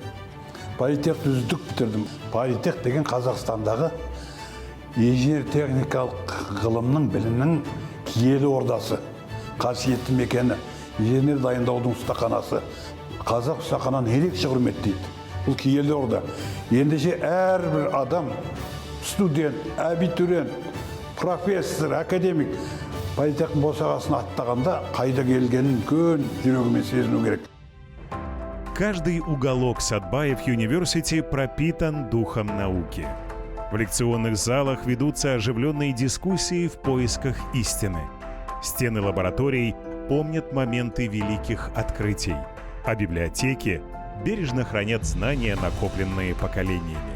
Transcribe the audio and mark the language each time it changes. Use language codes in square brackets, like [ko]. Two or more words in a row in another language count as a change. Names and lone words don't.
[kk] Политехті үздік бітірдім. Политех деген Қазақстандағы инженер техникалық ғылымның, білімнің киелі ордасы, қасиетті мекені, инженер дайындаудың ұстаханасы. Қазақ ұстахананы ерекше құрметтейді. Бұл киелі орда. Ендеше әрбір адам, студент, абитуриент, профессор, академик политехтің босағасын аттағанда қайда келгенін көн жүрегімен сезіну керек. [ru] Каждый уголок Сатбаев University пропитан духом науки. В лекционных залах ведутся оживленные дискуссии в поисках истины. Стены лабораторий помнят моменты великих открытий, а библиотеки бережно хранят знания, накопленные поколениями.